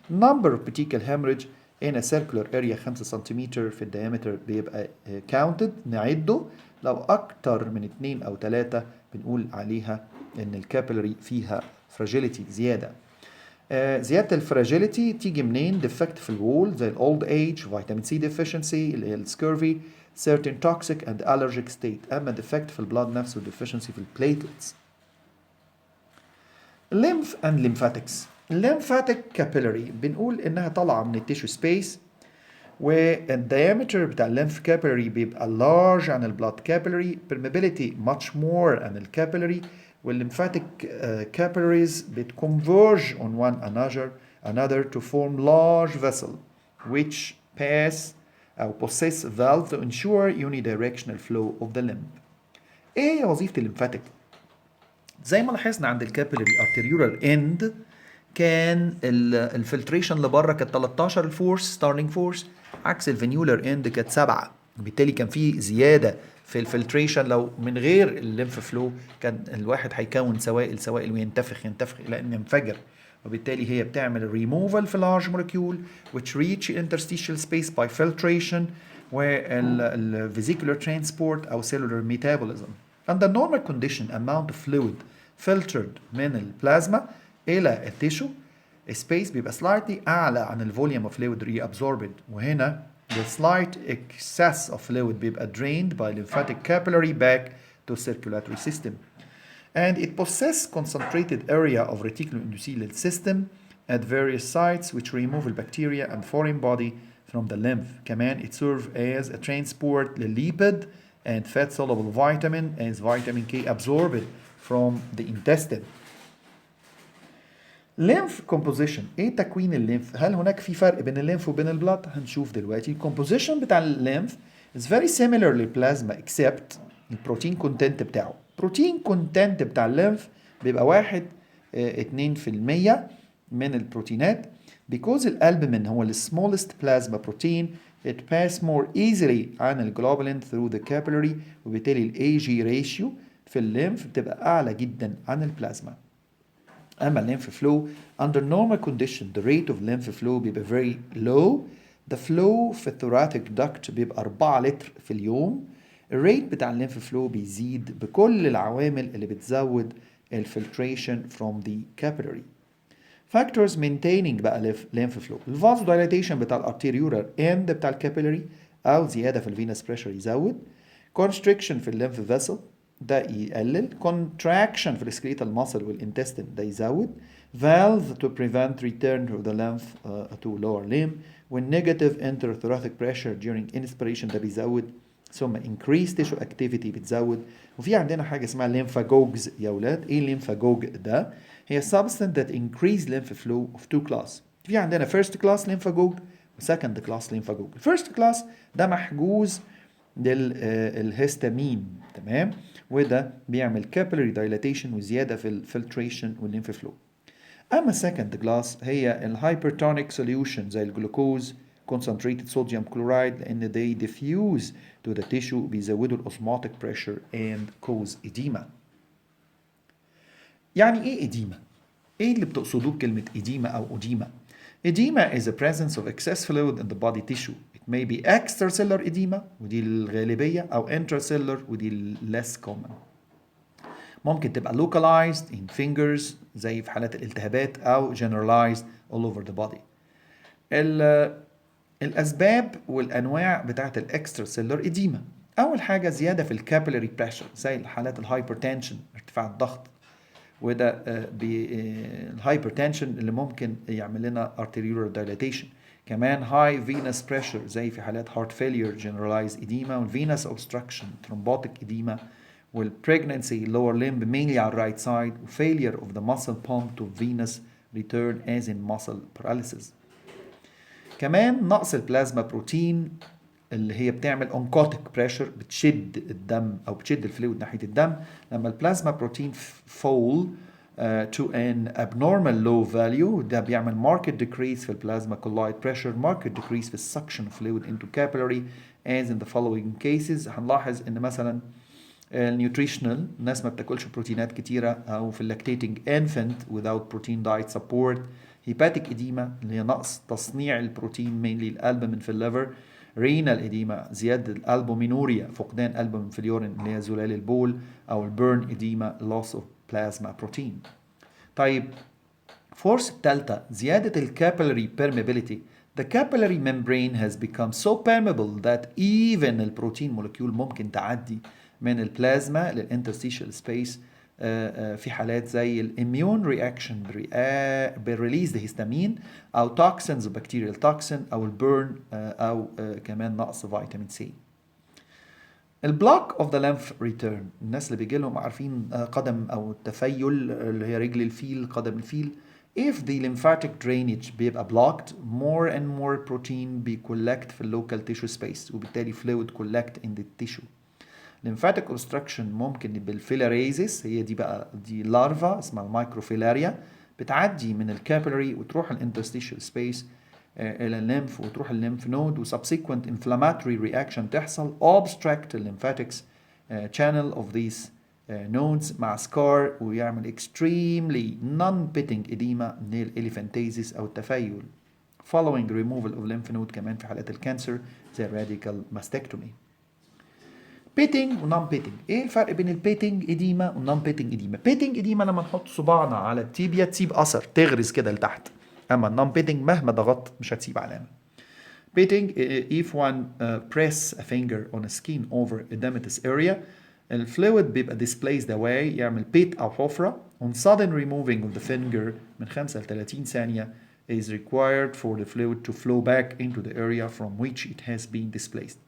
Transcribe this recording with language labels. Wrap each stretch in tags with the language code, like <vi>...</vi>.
<en>number of petechial hemorrhage in a circular area</en> <ar>5 سنتيمتر في الديامتر بيبقى counted نعده، لو اكتر من 2 او 3 بنقول عليها ان الكابيلاري فيها fragility زياده. زياده الفراجيليتي تيجي منين؟ ديفكت في الوول زي الاولد ايج، فيتامين سي ديفيشنسي اللي هي السكيرفي، certain toxic and allergic state. اما ديفكت في البلاد نفسه deficiency في البليتلتس.</ar> <en>lymph and lymphatics. lymphatic capillary</en> <ar>بنقول انها طالعه من التيشو سبيس، والديامتر بتاع الليمف كابيلاري بيبقى large عن البلاد كابيلاري،</ar> <en>permeability much more عن الكابيلاري، والليمفاتيك capillaries بتconverge on one another to form large vessel which pass أو possess valve to ensure unidirectional flow of the lymph.</en> <ar>ايه هي وظيفة الليمفاتيك؟ زي ما لاحظنا عند الكابيلاري arteriolar end كان الفلتريشن لبره كانت 13 الفورس ستارتنج فورس، عكس الفينيولار اند كانت 7، وبالتالي كان في زياده في الفلتريشن. لو من غير الليمف فلو كان الواحد هيكون سوائل وينتفخ الى ان ينفجر، وبالتالي هي بتعمل ريموفال في</ar> <en>large molecule which reach interstitial space by filtration</en> <ar>والvesicular transport او cellular metabolism.</ar> <en>Under normal condition amount of fluid filtered</en> <ar>من البلازما الى التيشو سبيس</ar> <en>بيبقى slightly اعلى عن الفوليوم of fluid reabsorbed، وهنا the slight excess of fluid بيبقى drained by lymphatic capillary back to circulatory system. And it possesses concentrated area of reticuloendothelial system at various sites which remove the bacteria and foreign body from the lymph. كمان it serves as a transport lipid and fat soluble vitamin as vitamin K absorbed from the intestine.</en> <ar>lymph composition، ايه تكوين الليمف؟ هل هناك في فرق بين الليمف وبين البلاد؟ هنشوف دلوقتي. الكومبوزيشن بتاع الليمف is very similar للبلازما except البروتين كونتنت بتاعه. البروتين كونتنت بتاع الليمف بيبقى 2% من البروتينات because الالبومين هو ال smallest plasma protein</ar> <en>it pass more easily عن الجلوبولين through the capillary،</en> <ar>وبالتالي ال AG ratio في الليمف بتبقى اعلى جدا عن البلازما.</ar> <en>أما lymph flow under normal condition the rate of lymph flow بيبقى very low.</en> <ar>the flow في thoracic duct بيبقى 4 لتر في اليوم. الريت بتاع الليمف فلو بيزيد بكل العوامل اللي بتزود الفلتريشن from the capillary.</ar> <en>factors maintaining بقى lymph flow.</en> <ar>الفاز dilatation بتاع الارتيريولار end بتاع الكابيلاري او زياده في الفينس بريشر يزود. constriction في الليمف فيسل ده يقلل. contraction في السكليتال ماسل والانتستين ده يزود.</ar> <en>valve to prevent return of the lymph to lower limb.</en> <ar>والنيجاتيف interthoracic pressure during inspiration ده بيزود.</ar> <en>ثم increased tissue activity بتزود.</en> <ar>وفي عندنا حاجه اسمها lymphagogues يا ولاد.</ar> <en>ايه lymphagogue ده؟ هي substance that increase lymph flow of two class. في عندنا first class lymphagogue و second class lymphagogue.</en> <ar>first class ده محجوز للهستامين، تمام، وده بيعمل</ar> <en>capillary dilatation</en> <ar>وزياده في الفلتريشن والليمف فلو. اما second class هي الهايبرتونيك solution زي الجلوكوز concentrated sodium chloride لان</ar> <en>they diffuse to the tissue</en> <ar>بيزودوا ال</ar> <en>osmotic pressure and cause edema.</en> <ar>يعني ايه edema؟ ايه اللي بتقصدوه بكلمة edema او edema؟</ar> <en>edema is the presence of excess fluid in the body tissue. It may be extracellular edema</en> <ar>ودي الغالبية</ar> <en>أو intracellular ودي less common.</en> <ar>ممكن تبقى localized in fingers زي في حالات الالتهابات أو generalized all over the body. الأسباب والأنواع بتاعت الextracellular edema. أول حاجة زيادة في الكابيلاري بريشر زي حالات الهايبرتنشن ارتفاع الضغط، وده الهايبرتنشن اللي ممكن يعمل لنا arterial dilatation.</ar> <en>كمان high venous pressure</en> <ar>زي في حالات</ar> <en>heart failure generalized edema والvenous obstruction thrombotic edema والpregnancy lower limb mainly على right side failure of the muscle pump to venous return as in muscle paralysis.</en> <ar>كمان نقص البلازما بروتين اللي هي بتعمل oncotic pressure بتشد الدم او بتشد الفلويد ناحيه الدم. لما البلازما بروتين</ar> <en>fall to an abnormal low value ده بيعمل marked decrease في البلازما colloid pressure, marked decrease في suction fluid into capillary as in the following cases.</en> <ar>هنلاحظ ان مثلا النيوتريشنال الناس ما بتاكلش بروتينات كتيره او في lactating infant without protein diet support. hepatic edema اللي هي نقص تصنيع البروتين mainly الالبومين في الليفر. renal edema زيادة الألبومينوريا فقدان ألبومين في اليورين اللي هي زلال البول أو البيرن edema loss of plasma protein. طيب فورس الثالثة زيادة الكابيلاري permeability.</ar> <en>The capillary membrane has become so permeable that even</en> <ar>البروتين مولكيول ممكن تعدي من البلازما للانترستيشال سبيس في حالات زي الاميون رياكشن بالريليز الهستامين او توكسينز وبكتيريال توكسين او البيرن او كمان نقص فيتامين سي. البلوك اوف ذا ليمف ريتيرن الناس اللي بيجي لهم عارفين قدم او التفيل اللي هي رجل الفيل قدم الفيل.</ar> <en>If the lymphatic drainage بيبقى blocked more and more protein بيكولكت في اللوكال tissue space</en> <ar>وبالتالي</ar> <en>fluid collect in the tissue.</en> <ar>lymphatic obstruction ممكن بالفيلاريزيس هي دي بقى دي لارفا اسمها المايكروفيلاريا بتعدي من الكابيلاري وتروح الانترستيشال سبيس الى الليمف وتروح الليمف نود وسبسيكوينت</ar> <en>inflammatory reaction</en> <ar>تحصل</ar> <en>obstruct lymphatics channel of these nodes</en> <ar>مع scar ويعمل extremely non-pitting edema من الاليفانتيزيس او التفيل following removal of lymph node كمان في حالات الكانسر زي radical mastectomy. بيتنج ونون بيتنج. ايه الفرق بين البيتنج اديما والنون بيتنج اديما؟ بيتنج اديما لما نحط صباعنا على التيبيا تسيب اثر تغرز كده لتحت، اما النون بيتنج مهما ضغطت مش هتسيب علامه.</ar> <en>pitting if one press a finger on a skin over edematous area</en> <ar>الفلويد بيبقى</ar> <en>displaced away</en> <ar>يعمل بيت او حفره on sudden removing of the finger من 5 ل 30 ثانيه</ar> <en>is required for the fluid to flow back into the area from which it has been displaced.</en>